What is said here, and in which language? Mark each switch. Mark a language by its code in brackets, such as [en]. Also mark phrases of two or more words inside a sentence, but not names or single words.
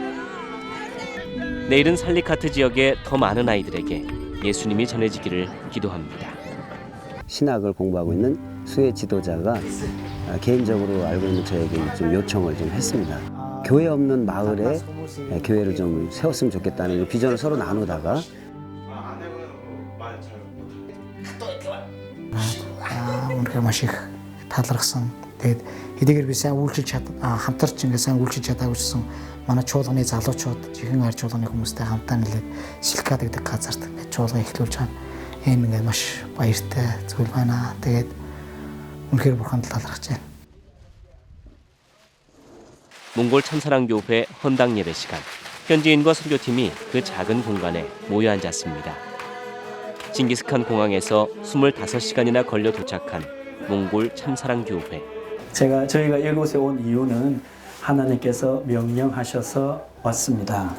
[ko] 내일은 살리카트 지역의 더 많은 아이들에게 예수님이 전해지기를 기도합니다. 신학을 공부하고 있는 수혜 지도자가 개인적으로 알고 있는 저에게 좀 요청을 좀 했습니다. 교회 없는 마을에 교회를 좀 세웠으면 좋겠다는 비전을 서로 나누다가 [mn] Үнэхээр маш их талархсан. Тэгээд хэдийгээр би сайн үйлчилж хамтарч ингээд сайн үйлчилж чадаагүйсэн манай чуулганы залуучууд жихэн ард чуулганы хүмүүстэй хамтаа нэлээд Силкад гэдэг газарт ингээд чуулган эхлүүлж байгаа. Энэ ингээд маш баяртай зүйл байна. Тэгээд үнэхээр бурханд талархаж байна. [ko] 몽골 참사랑교회 헌당 예배 시간, 현지인과 선교팀이 그 작은 공간에 모여 앉았습니다. 징기스칸 공항에서 25시간이나 걸려 도착한 몽골 참사랑교회. 저희가 이곳에 온 이유는 하나님께서 명령하셔서 왔습니다.